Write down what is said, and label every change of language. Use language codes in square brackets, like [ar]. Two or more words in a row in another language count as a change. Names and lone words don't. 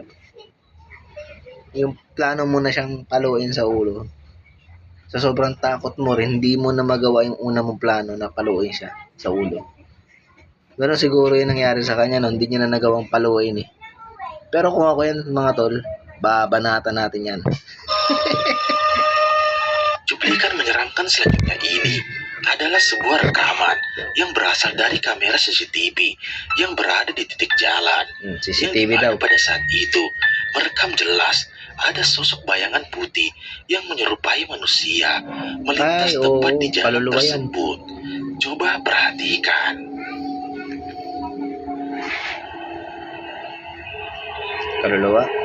[tl] Yung plano mo na siyang paluin sa ulo. Sa sobrang takot mo rin, hindi mo na magawa yung una mong plano na paluin siya sa ulo. Ganun siguro yung nangyari sa kanya, no? Hindi niya na nagawang paluin eh. Pero kung ako yan, mga tol, babanatan natin yan. [id] Cuplikan menyeramkan selanjutnya ini adalah sebuah rekaman yang berasal dari kamera CCTV yang berada di titik jalan. Yang CCTV dimana [tl] daw. [id] pada saat itu merekam jelas ada sosok bayangan putih yang menyerupai manusia melintas [tl] Ay, [id] tepat [tl] oo, [id] di jalan [tl] kaluluwa yan. [id] tersebut. Coba perhatikan. [tl] Kaluluwa.